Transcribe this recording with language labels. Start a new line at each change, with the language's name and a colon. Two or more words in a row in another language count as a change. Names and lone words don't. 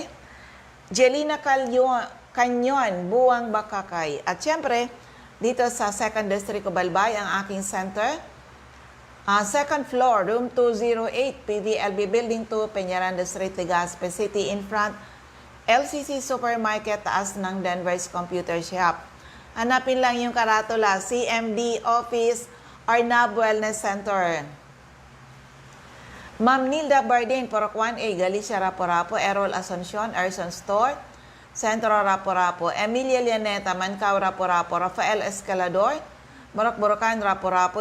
Filipino: Jelina Canyon, Buwang, Bakakay. At syempre, dito sa 2nd District of Balbay, ang aking center.
English: Second floor, room 208, PVLB Building 2, Peñaranda Street, Legazpi City, in front, LCC Supermarket,
Filipino: taas ng Denver's Computer Shop. Hanapin lang yung karatula, CMD Office, Arnab Wellness Center. Ma'am Nilda Bardin, Purok 1A, Galicia, Rapo-Rapo, Errol Asuncion, Erson Store, Centro, Rapo-Rapo, Emilia Llaneta, Mancao, Rapo-Rapo, Rafael Escalador, Borok-Borokan, Rapo-Rapo.